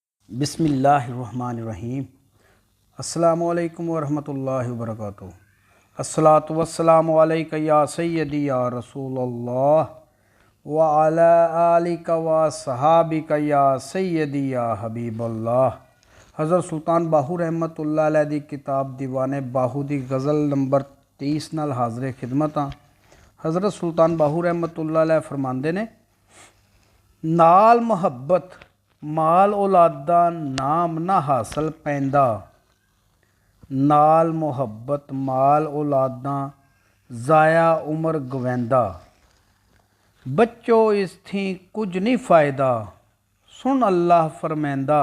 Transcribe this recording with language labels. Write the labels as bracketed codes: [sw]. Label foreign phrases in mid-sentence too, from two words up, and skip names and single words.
[ar] بسم الله الرحمن الرحيم. السلام عليكم ورحمة الله وبركاته. الصلاة والسلام عليك يا سيدي يا رسول الله وعلى آلك وأصحابك يا سيدي يا حبيب الله. [pa] ਹਜ਼ਰਤ ਸੁਲਤਾਨ ਬਾਹੂ [ar] رحمة الله عليه [pa] ਦੀ ਕਿਤਾਬ ਦੀਵਾਨੇ ਬਾਹੂ ਦੀ ਗ਼ਜ਼ਲ ਨੰਬਰ 23 ਨਾਲ ਹਾਜ਼ਿਰ ਖ਼ਿਦਮਤ ਹਾਂ। ਹਜ਼ਰਤ ਸੁਲਤਾਨ ਬਾਹੂ [ar] رحمة الله عليه [pa] ਫ਼ਰਮਾਂਦੇ ਨੇ, ਨਾਲ ਮੁਹੱਬਤ ਮਾਲ ਔਲਾਦਾ ਨਾਮ ਨਾ ਹਾਸਿਲ ਪੈਂਦਾ। ਨਾਲ ਮੁਹੱਬਤ ਮਾਲ ਔਲਾਦਾ ਜ਼ਾਇਆ ਉਮਰ ਗਵੈਂਦਾ। ਬੱਚੋ ਇਸ ਥੀ ਕੁਛ ਨਹੀਂ ਫ਼ਾਇਦਾ, ਸੁਣ ਅੱਲਾਹ ਫ਼ਰਮੈਂਦਾ।